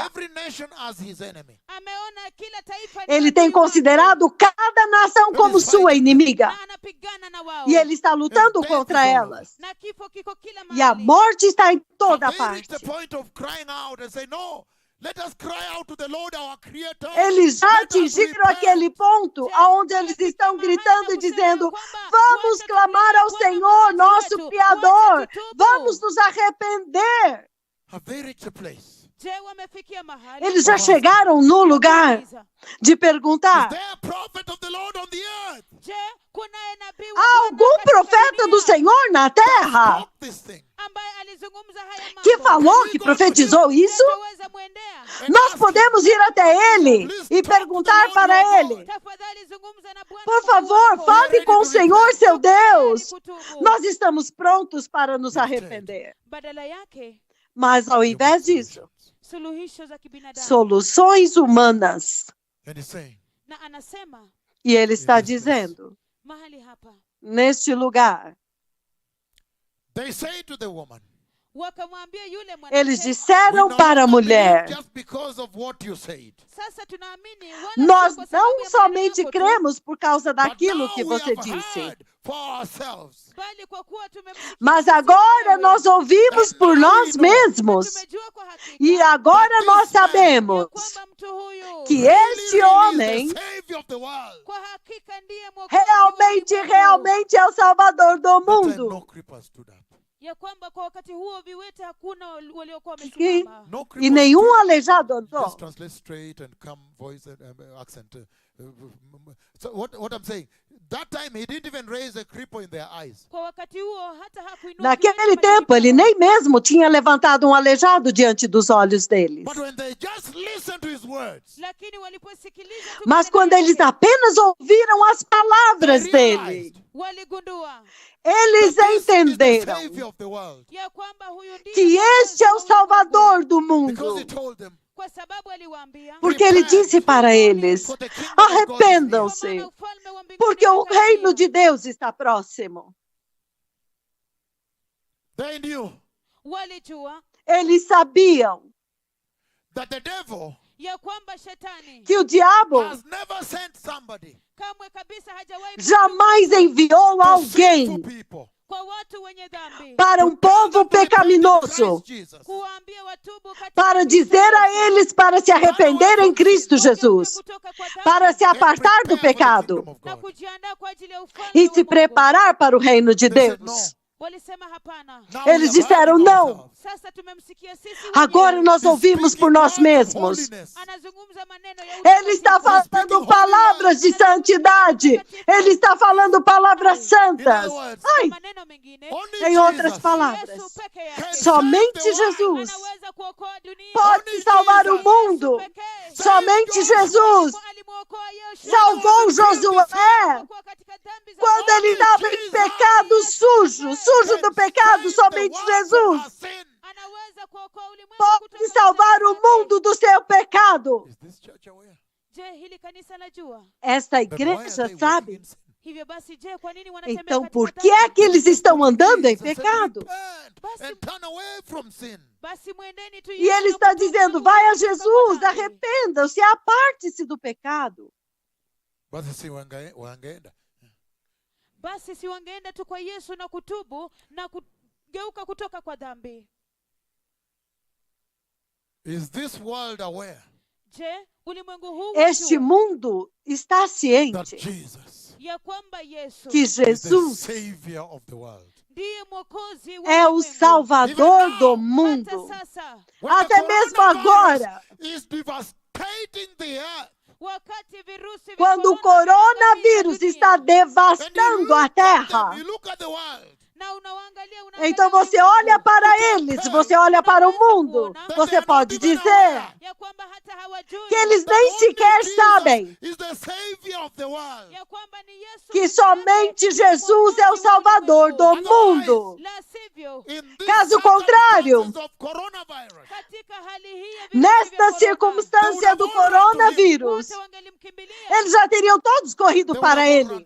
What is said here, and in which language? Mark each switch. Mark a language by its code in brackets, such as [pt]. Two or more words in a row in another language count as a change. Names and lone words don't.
[en] every nation as his enemy. [sw] Ameona kila taifa ni [pt] Ele [sw] adui [pt] tem [sw] wake. [pt] considerado cada nação como sua inimiga. [sw] Na anapigana na wao. [pt] E ele está lutando contra elas. [sw] Na kifo kiko kila [pt] E a [sw] mahali. [pt] morte está em toda [en] Have they reached [pt] parte. [en] the point of crying out and say, no, let us cry out to the Lord our Creator. [pt] Eles já [en] Let us [pt] atingiram [en] repent." [pt] aquele ponto onde eles estão gritando e dizendo: vamos clamar ao Senhor, nosso Criador, vamos nos arrepender. [en] Have they reached a place? [sw] Je, wamefikia mahali. [pt] Eles já chegaram no lugar de [en] Is [pt] perguntar: [en] there a prophet of the Lord on the earth? [sw] Je, kunaye nabii wa [pt] há [sw] Bwana [pt] algum [sw] katika [pt] profeta do [sw] dunia [pt] Senhor na terra [en] Stop this thing. [sw] ambaye alizungumza haya mambo? [pt] que falou, que profetizou isso? [sw] Tutaweza mwendea? [pt] Nós podemos ir até ele e perguntar para ele: [sw] Tafadhali zungumza na Bwana [pt] por [sw] Mungu [pt] favor, [sw] wako. [pt] fale com o Senhor, seu Deus. [sw] Kutubu. [pt] Nós estamos prontos para nos arrepender. [sw] Badala yake, [pt] Mas ao invés disso, [sw] suluhisho za kibinadamu. [pt] soluções humanas. [en] And he's saying, [sw] Na anasema [pt] E ele está dizendo, [sw] mahali hapa [pt] neste lugar, [en] they say to the woman, [sw] wakamwambia yule [pt] eles [sw] mwanamke, [en] "We [pt] disseram [en] no [pt] para a [en] longer [pt] mulher: [en] believe just because of what you said. [sw] sasa tunaamini wala [pt] nós [sw] sio kwa sababu [pt] não [sw] ya maneno [pt] somente [sw] yako tu, [pt] cremos por causa [en] But [pt] daquilo [en] now [pt] que [en] we [pt] você [en] have [pt] disse, [en] heard for ourselves. [sw] bali kwa kuwa tumemsikia [pt] mas [sw] sisi [pt] agora [sw] wenyewe, [pt] nós ouvimos por nós [sw] na [pt] mesmos. [sw] tumejua kwa hakika [pt] E agora nós [sw] ya [pt] sabemos [sw] kwamba mtu huyu [pt] que [en] Really, [pt] este [en] really [pt] homem [en] is the Savior of the world. [sw] kwa hakika ndiye mwokozi wa [pt] realmente, [sw] ulimwengu. [pt] realmente é o Salvador do [en] That time no [pt] mundo. [en] creepers stood up. [sw] ya kwamba kwa wakati huo viwete hakuna waliokuwa [pt] Que- [sw] wamesimama. [en] No [pt] E [en] creepers [pt] nenhum [en] stood up. [pt] aleijado [en] Let's [pt] andou. [en] translate straight and come voice and accent. So what I'm saying, that time he didn't even raise a cripple in their eyes. [sw] Kwa wakati huo hata hakuinua [pt] Naquele [sw] kiwete [pt] tempo, ele [sw] machoni [pt] nem mesmo tinha levantado um aleijado diante dos olhos deles. [en] But when they just listened to his words, [sw] lakini waliposikiliza tu [pt] Mas [sw] maneno [pt] quando [sw] yake, [pt] eles apenas ouviram as palavras [en] they [pt] dele, [en] realized [sw] waligundua [pt] eles [en] that this is the [pt] entenderam [en] Savior of the world. [sw] ya kwamba huyu ndiye [pt] que [sw] mwokozi [pt] este é [sw] wa [pt] o [sw] ulimwengu. [pt] Salvador do [en] Because he [pt] mundo. [en] told them, [sw] Kwa sababu aliwaambia [pt] Porque ele disse para eles: [en] for the kingdom of God is near. [sw] kwa [pt] arrependam-se, [sw] maana ufalme wa mbinguni [pt] porque o [sw] umekaribia. [pt] reino de Deus está próximo. [en] They knew [sw] walijua [pt] Eles sabiam [en] that the devil [sw] ya kwamba shetani [pt] que o diabo [en] has never sent somebody [sw] kamwe kabisa hajawahi [pt] jamais enviou [en] to sinful [pt] alguém [en] people [sw] kwa watu wenye dhambi [pt] para um povo pecaminoso, [en] Jesus. [sw] kuwaambia watubu katika [pt] para [sw] Kristo [pt] dizer a [sw] Yesu. [pt] eles para se arrepender em Cristo Jesus, [sw] Kutoka kwa dhambi [pt] para se [en] And [pt] apartar do [en] prepare for the [pt] pecado [en] kingdom of [sw] na [en] God. [sw] kujiandaa kwa ajili ya ufalme [pt] e [sw] wa [pt] se [sw] Mungu. [pt] preparar para o reino de [en] They said, [pt] Deus. [sw] Walisema hapana. [en] Now we [pt] Eles [en] have [pt] disseram [en] heard [pt] não. [en] ourselves. [sw] Sasa tumemsikia sisi [pt] Agora [sw] wenyewe. [pt] nós [en] He's [pt] ouvimos [en] speaking [pt] por nós [en] words of [pt] mesmos. [en] holiness. [sw] Anazungumza maneno ya [pt] Ele está [sw] utakatifu. [pt] falando palavras de santidade. Ele está falando palavras [en] In [pt] santas. [en] other words, [sw] Kwa [pt] Ai, [sw] maneno mengine, [en] only [pt] em outras Jesus palavras, [sw] Yesu peke [en] can [sw] yake [pt] somente [en] save the world. [pt] Jesus [sw] anaweza kuokoa dunia. [pt] pode salvar o mundo. [sw] Yesu pekee. [pt] Somente Jesus [sw] Alimwokoa Yoshua. [pt] salvou Josué [sw] Alipokuwa katika dhambi za [pt] quando ele estava em pecado sujo, sujo do pecado. Somente Jesus [sw] anaweza kuokoa ulimwengu [pt] pode [sw] kutoka [pt] salvar [sw] katika [pt] o [sw] dhambi. [pt] mundo do seu pecado. [en] Is this church aware? [sw] Je, hili kanisa lajua? [pt] Esta [en] Then why are [pt] igreja [en] they walking [pt] sabe. [en] in sin? [sw] Hivyo basi, je, kwa nini wanatembea [pt] Então, [sw] katika [pt] por [sw] dhambi? [pt] que é que eles estão andando em [en] Jesus said, [pt] pecado? [en] repent and turn away from sin. [sw] Basi mwendeni tu [pt] E [sw] Yesu [pt] ele [sw] na [pt] está [sw] kutubu [pt] dizendo: [sw] na [pt] vai a [sw] kutoka kwa [pt] Jesus, [sw] dhambi. [pt] arrependam-se, aparte-se do pecado. [sw] Basi si wangeenda. Basi si wangeenda tu kwa Yesu na kutubu na kugeuka kutoka kwa dhambi. [en] Is this world aware [sw] Je, ulimwengu huu [pt] Este [sw] wajua [pt] mundo está [en] that [pt] ciente [en] Jesus [sw] ya kwamba Yesu [pt] que [en] is the [pt] Jesus [en] Savior of the world? [sw] ndiye mwokozi wa [pt] é o [sw] ulimwengu. [pt] Salvador do [sw] Hata [pt] mundo. [sw] sasa, [en] When the [pt] Até mesmo [en] coronavirus [pt] agora, [en] is devastating the earth. [sw] wakati virusi vya [pt] quando o [sw] corona [pt] coronavírus [sw] vinaangamiza [pt] está [sw] dunia, [en] And [pt] devastando a terra, [en] you look at the world. [sw] na unaangalia [pt] então você [sw] ulimwengu, [pt] olha para eles, você olha para o mundo, você pode dizer: [sw] ya kwamba hata [pt] que eles nem sequer sabem que somente Jesus é o Salvador do mundo. Caso contrário, nesta circunstância do coronavírus, eles já teriam todos corrido para ele.